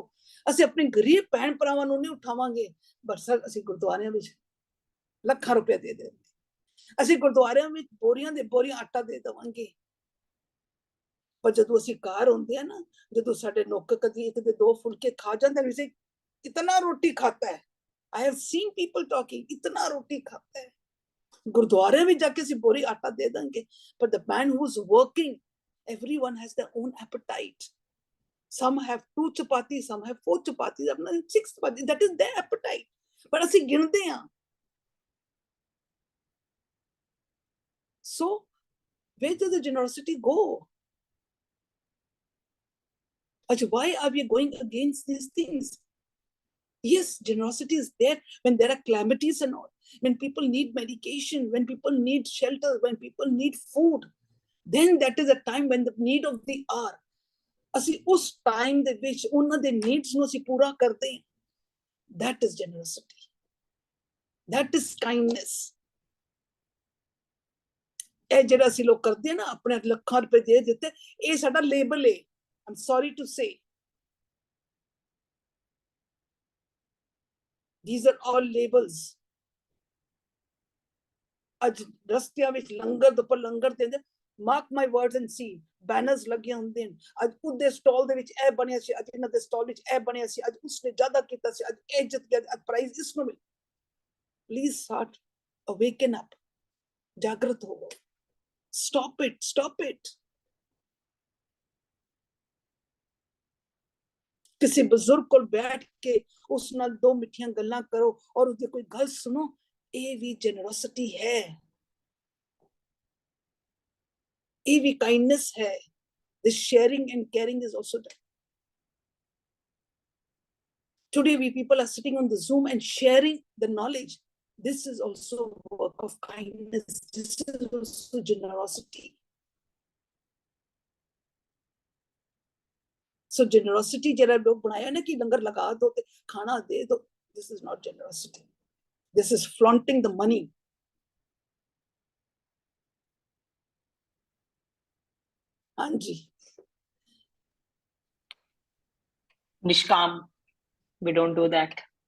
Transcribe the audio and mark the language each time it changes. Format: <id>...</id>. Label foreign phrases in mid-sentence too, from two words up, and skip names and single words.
<pa>ਅਸੀਂ ਆਪਣੇ ਗਰੀਬ ਭੈਣ ਭਰਾਵਾਂ ਨੂੰ ਨਹੀਂ ਉਠਾਵਾਂਗੇ, ਬਸ ਅਸੀਂ ਗੁਰਦੁਆਰਿਆਂ ਵਿੱਚ ਲੱਖਾਂ ਰੁਪਏ ਦੇ ਦੇਵਾਂਗੇ, ਅਸੀਂ ਗੁਰਦੁਆਰਿਆਂ ਵਿੱਚ ਬੋਰੀਆਂ ਦੇ ਬੋਰੀਆਂ ਆਟਾ ਦੇ ਦੇਵਾਂਗੇ. ਪਰ ਜਦੋਂ ਅਸੀਂ ਘਰ ਹੁੰਦੇ ਆ ਨਾ, ਜਦੋਂ ਸਾਡੇ ਨੌਕਰ ਕਦੀ ਇੱਕ ਦੇ 2 ਫੁਲਕੇ ਖਾ ਜਾਂਦੇ ਨੇ,</pa> <hi>वैसे इतना रोटी खाता है.</hi> <en>I have seen people talking,</en> <hi>इतना रोटी खाता है. गुरुद्वारे में जाके सी बोरी आटा दे देंगे.</hi> <en>But the man who's working, everyone has their own appetite. Some have 2 chapati, some have 4 chapati, some have 6 chapati. That is their appetite. But</en> <pa>ਅਸੀਂ ਗਿਣਦੇ ਹਾਂ.</pa> <en>So where does the generosity go? Why are we going against these things? Yes, generosity is there when there are calamities and all, when people need medication, when people need shelter, when people need food. Then that is a time when the need of the hour.</en> <pa>ਅਸੀਂ ਉਸ time ਦੇ ਵਿੱਚ ਉਹਨਾਂ ਦੇ needs ਨੂੰ ਅਸੀਂ ਪੂਰਾ ਕਰਦੇ ਹਾਂ.</pa> <en>That is generosity. That is kindness.</en> <pa>ਇਹ ਜਿਹੜਾ ਅਸੀਂ ਲੋਕ ਕਰਦੇ ਨਾ, ਆਪਣੇ ਲੱਖਾਂ ਰੁਪਏ ਦੇ ਦਿੱਤੇ, ਇਹ ਸਾਡਾ ਲੇਬਲ ਹੈ.</pa> <en>I'm sorry to say. These are all labels.</en> <pa>ਅੱਜ ਰਸਤਿਆਂ ਵਿੱਚ ਲੰਗਰ ਦੇ ਉੱਪਰ ਲੰਗਰ ਦਿੰਦੇ,</pa> <en>mark my words and see, banners</en> <pa>ਲੱਗੇ ਹੁੰਦੇ ਨੇ. ਅੱਜ ਉਹਦੇ ਸਟਾਲ ਦੇ ਵਿੱਚ ਇਹ ਬਣਿਆ ਸੀ, ਅੱਜ ਇਹਨਾਂ ਦੇ ਸਟਾਲ ਵਿੱਚ ਇਹ ਬਣਿਆ ਸੀ, ਅੱਜ ਉਸਨੇ ਜ਼ਿਆਦਾ ਕੀਤਾ ਸੀ, ਅੱਜ ਇਹ ਜਿੱਤ ਗਿਆ, ਅੱਜ ਪ੍ਰਾਈਜ਼ ਇਸ ਨੂੰ ਮਿਲ.</pa> <en>Please start, awaken up,</en> <pa>ਜਾਗਰਤ ਹੋਵੋ.</pa> <en>Stop it, stop it.</en> <pa>ਕਿਸੇ ਬਜ਼ੁਰਗ ਕੋਲ ਬੈਠ ਕੇ ਉਸ ਨਾਲ 2 ਮਿੱਠੀਆਂ ਗੱਲਾਂ ਕਰੋ ਔਰ ਉਹਦੀ ਕੋਈ ਗੱਲ ਸੁਣੋ. ਇਹ ਵੀ generosity ਹੈ, ਇਹ ਵੀ kindness ਹੈ.</pa> <en>This sharing and caring is also done. Today we people are sitting on the Zoom and sharing the knowledge. This is also work of kindness. This is also generosity. So generosity,</en> <hi>जरा लोग बनाया ना कि लंगर लगा दो, खाना दे दो.</hi> <en>This is not generosity. This is flaunting the money. Anji. Nishkam, we don't do that.</en>